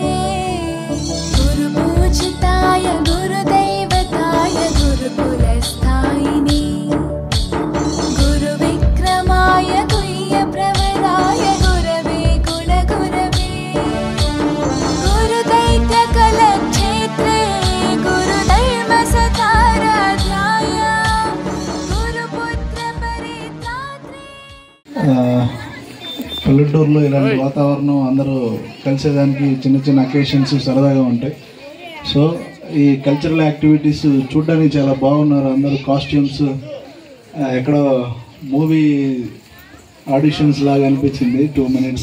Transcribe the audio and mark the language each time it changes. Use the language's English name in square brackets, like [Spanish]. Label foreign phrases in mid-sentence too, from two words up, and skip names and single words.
[Sanskrit] गुरुपूजिताय गुरुदैवताय गुरुकुलस्थायिने गुरुविक्रमाय गुह्यप्रवराय गुरवे गुणगुरवे गुरुदैत्यकलक्षेत्रे गुरुधर्मसताराध्याय गुरुपुत्रपरित्रात्रे। [Telugu] పల్లెటూరులో ఇలాంటి వాతావరణం అందరూ కలిసేదానికి చిన్న చిన్న అకేషన్స్ సరదాగా ఉంటాయి. సో ఈ [English] cultural activities [Telugu] చూడడానికి చాలా బాగున్నారు. అందరూ కాస్ట్యూమ్స్ ఎక్కడో [English] movie auditions [Telugu] లాగా అనిపించింది 2 minutes.